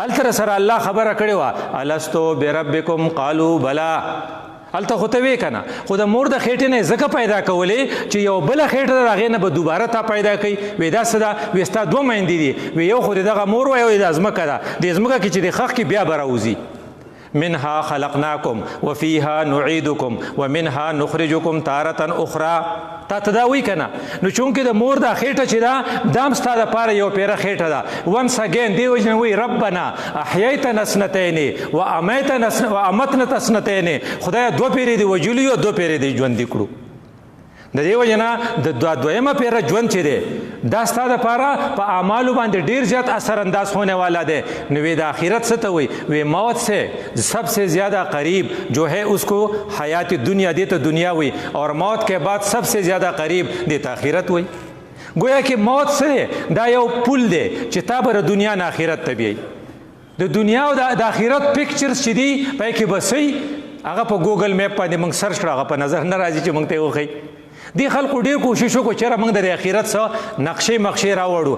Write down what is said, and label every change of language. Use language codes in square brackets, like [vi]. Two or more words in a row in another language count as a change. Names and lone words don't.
[ps] هلته سره الله خبره کړې وه، [ar] الستو بربکم قالو بلا. [ps] هلته خو ته وې که نه، خو د مور د خېټې نه یې ځکه پیدا کولې چې یو بله خېټه ده، د هغې نه به دوباره تا پیدا کوي. وایي دا څه ده؟ وایي ستا 2 میندې دي. وایي یو خو د دغه مور وایي، وایي دا ځمکه ده، دې ځمکه کې چې د خښ کې بیا به راوځي. [ar] منها خلقناکم وفیها نعیدکم ومنها نخرجکم تارة اخرى. [ps] تا ته دا وایي که نه؟ نو چونکې د مور دا خېټه چې ده دا هم ستا دپاره یو پیره خېټه ده. [en] once again [ps] دې وجې نه وایي [ar] ربنا احییتنا اثنتین وامتنا اثنتین. [ps] خدایه 2 پیرې دې وجلي او 2 پیرې دې ژوندي کړو. د دې وجې نه د دویمه پیره ژوند چې دی دا ستا دپاره په اعمالو باندې ډېر زیات اثر انداز [ur] ہونے والا [ps] دی. نو وی د آخرت څه ته وایي؟ [ur] وی موت سے سب سے زیادہ قریب جو ہے اس کو حیات دنیا دیتا دنیا وی، اور موت کے بعد سب سے زیادہ قریب دیتا آخرت وی. گویا کہ موت سے [ps] دا یو پل دی چې تا به د دنیا نه آخرت ته بیایي. د دنیا او د آخرت پکچرز چې دي پای کې به صحیح هغه په ګوګل میپ باندې موږ سرچ کړو، هغه په نظر نه راځي چې موږ ته یې وښیي. دې خلکو ډېر کوشش وکړو چېرې موږ د آخرت څه نقشې مقشې راوړو.